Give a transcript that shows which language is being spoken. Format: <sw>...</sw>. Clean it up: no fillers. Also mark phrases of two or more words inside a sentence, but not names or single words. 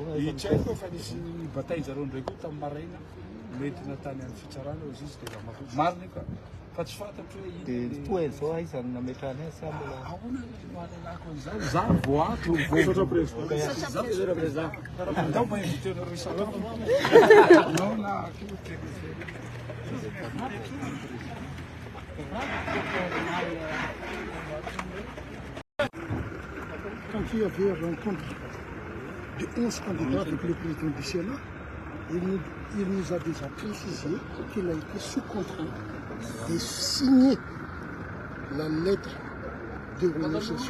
<mg>Tsy haiko fa nisy batainy zareo ndray koa tamin'ny maraina mety natany amin'ny fitsarana izy izy dia marina io ka fa tsy fantatro hoe ino. Dia toa zao aiza ny nametrahany azy sa mbola? Ahoana no alalako an'izany? Za vao ato andao ma-invité nareo sakafo. Nao na</mg> <fr>Quand il y avait rencontre de 11 candidats avec le président du Sénat, il nous a déjà précisé qu'il a été sous contrat de signer la lettre de renonciation.</fr>